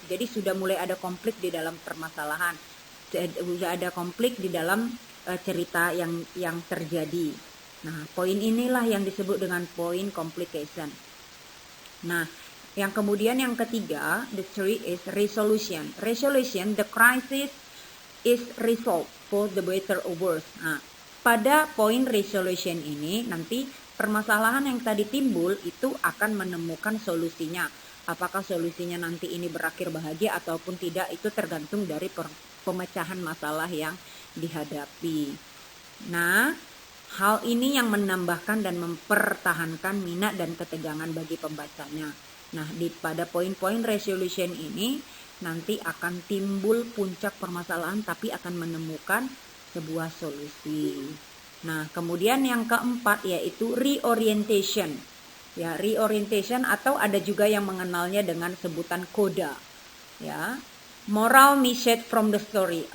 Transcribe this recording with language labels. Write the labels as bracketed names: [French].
[Indonesian] Jadi sudah mulai ada konflik di dalam permasalahan. Sudah ada konflik di dalam cerita yang terjadi. Nah, poin inilah yang disebut dengan poin complication. Nah, yang kemudian yang ketiga, [English] the three is resolution. Resolution, the crisis is resolved for the better or worse. [Indonesian] Nah, pada poin resolution ini nanti permasalahan yang tadi timbul itu akan menemukan solusinya. Apakah solusinya nanti ini berakhir bahagia ataupun tidak, itu tergantung dari pemecahan masalah yang dihadapi. Nah, hal ini yang menambahkan dan mempertahankan minat dan ketegangan bagi pembacanya. Nah, pada poin-poin resolution ini nanti akan timbul puncak permasalahan tapi akan menemukan sebuah solusi. Nah, kemudian yang keempat yaitu reorientation. Ya, reorientation atau ada juga yang mengenalnya dengan sebutan koda. Ya. [English] Moral message from the story.